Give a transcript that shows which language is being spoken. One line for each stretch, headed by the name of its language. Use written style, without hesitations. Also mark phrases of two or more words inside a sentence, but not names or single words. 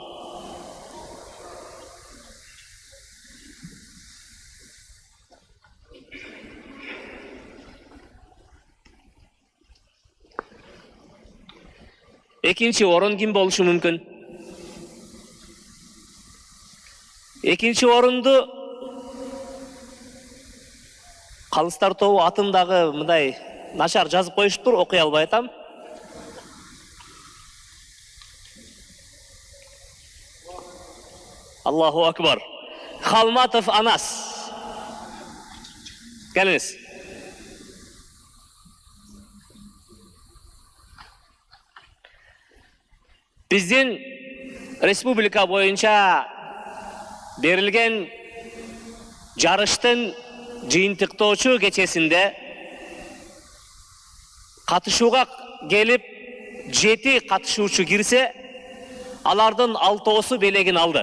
Kyrgyz: Экинчи орун ким болушу мүмкүн? Экинчи орунду калыстар тобу атындагы мындай начар жазып коюшуптур, окуй албай атам.
Arabic: الله أكبر.
Kyrgyz: Халматов Анас. Келиңиз. Биздин республика боюнча берилген жарыштын жыйынтыктоочу кечесинде катышууга келип 7 катышуучу кирсе, алардын 6-оосу белегин алды.